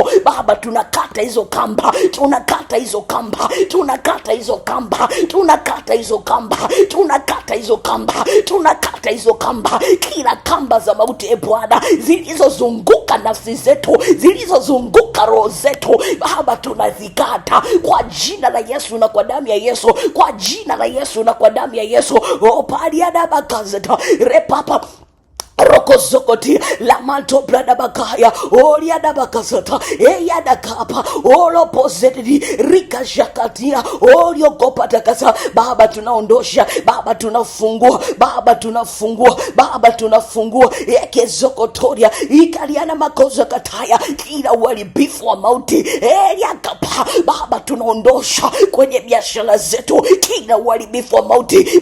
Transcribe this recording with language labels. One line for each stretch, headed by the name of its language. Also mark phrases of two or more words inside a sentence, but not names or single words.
Swahili: Baba, tunakata hizo kamba, tunakata hizo kamba, tunakata hizo kamba, tunakata hizo kamba, tunakata hizo kamba, tunakata hizo kamba, kila kamba za mauti Bwana zilizozunguka nafsi zetu, zilizozunguka roho zetu. Baba, tunazikata kwa jina la Yesu na kwa damu ya Yesu, kwa jina la Yesu na kwa damu ya Yesu. Paliadabakazeta repapa rokozokoti la manto brada bakaya oria da bakasata da kapa olo pozedi rika jakatia orio kopata kasa. Baba, tunaondosha, Baba, tunafungua, Baba, tunafungua, Baba, tunafungua ekezokotoria ikaliana makoza kataya kila uharibifu wa mauti ya kapa. Baba, tunaondosha kwenye biashara zetu kila uharibifu wa mauti.